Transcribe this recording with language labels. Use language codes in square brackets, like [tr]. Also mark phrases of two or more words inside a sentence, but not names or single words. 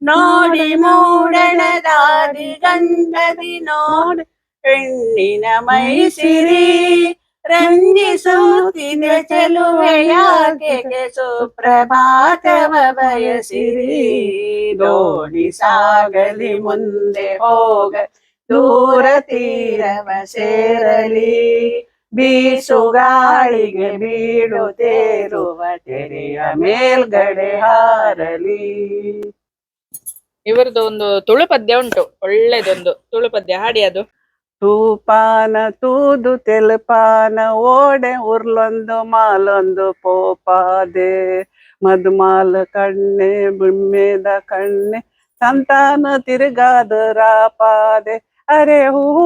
[kn] ನೋಡಿ ಮೂಡಣದಾದಿ ಗಂಧದಿ ನೋಡಿ ಹೆಣ್ಣಿನ ಮೈಸಿರಿ ರಂಜಿಸುತ್ತಿದೆ ಚೆಲುವೆಯಾಕೆ ಸುಪ್ರಭಾತವ ಬಯಸಿರಿ ದೋಣಿ ಸಾಗಲಿ ಮುಂದೆ ಹೋಗ ದೂರ ತೀರವ ಸೇರಲಿ ಬೀಸುಗಾಳಿಗೆ ಬೀಳುತ್ತೇರುವ ತೆರೆಯ ಮೇಲ್ಗಡೆ ಹಾರಲಿ. ಇವರದ್ದು ಒಂದು ತುಳು ಪದ್ಯ ಉಂಟು, ಒಳ್ಳೇದೊಂದು ತುಳು ಪದ್ಯ, ಹಾಡಿ ಅದು. [tcy] ತೂಪಾನ ತೂದು ತೆಲುಪಾನ ಓಡೆ ಉರ್ಲೊಂದು ಮಾಲೊಂದು ಪೋಪಾದೆ ಮಧುಮಾಲ ಕಣ್ಣೆ ಬಿಮ್ಮೆದ ಕಣ್ಣೆ ಸಂತಾನ ತಿರುಗಾದ ರಾಪಾದೆ ಅರೆ ಹೂ